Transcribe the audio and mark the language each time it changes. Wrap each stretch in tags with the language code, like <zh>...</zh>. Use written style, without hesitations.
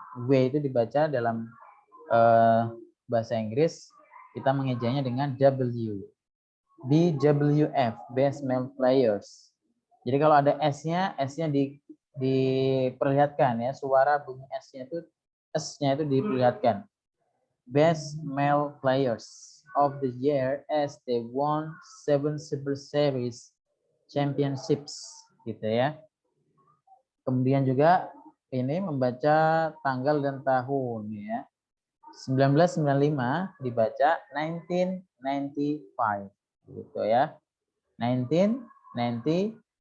<id>W itu dibaca dalam bahasa Inggris, kita mengejanya dengan W. BWF, Best Male Players. Jadi kalau ada S-nya diperlihatkan ya, suara bunyi S-nya itu diperlihatkan.</id> <en>Best Male Players of the Year as they won 7 Super Series Championships</en> <id>gitu ya. Kemudian juga ini membaca tanggal dan tahun ya. 1995 dibaca 1995 gitu ya. 1995.</id>